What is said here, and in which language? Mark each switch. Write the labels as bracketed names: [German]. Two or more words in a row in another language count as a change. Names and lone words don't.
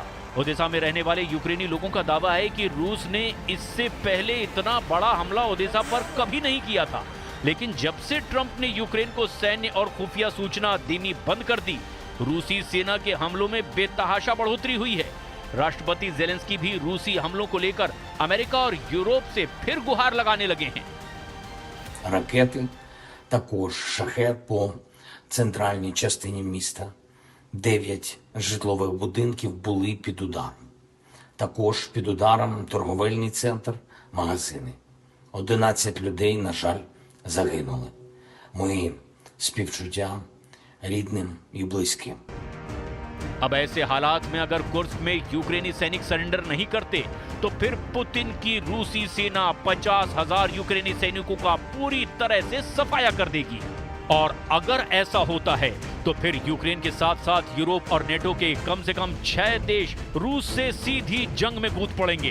[Hindi] ओडेसा में रहने वाले यूक्रेनी लोगों का दावा है कि रूस ने इससे पहले इतना बड़ा हमला ओडेसा पर कभी नहीं किया था, लेकिन जब से ट्रंप ने यूक्रेन को सैन्य और खुफिया सूचना देनी बंद कर दी, रूसी सेना के हमलों में बेतहाशा बढ़ोतरी हुई है। राष्ट्रपति जेलेंस्की भी रूसी हमलों को लेकर अमेरिका और यूरोप से फिर गुहार लगाने लगे हैं। [Ukrainian] Ракети, також шахет по центральній частині міста. 9 житлових будинків були під ударом. Також під ударом торговельний центр, магазини. 11 людей, на жаль, загинули. Мої співчуття рідним і близьким. [Hindi] अब ऐसे हालात में अगर कुर्स्क में यूक्रेनी सैनिक सरेंडर नहीं करते तो फिर पुतिन की रूसी सेना 50,000 यूक्रेनी सैनिकों का पूरी तरह से सफाया कर देगी। और अगर ऐसा होता है तो फिर यूक्रेन के साथ साथ यूरोप और नेटो के कम से कम 6 देश रूस से सीधी जंग में कूद पड़ेंगे।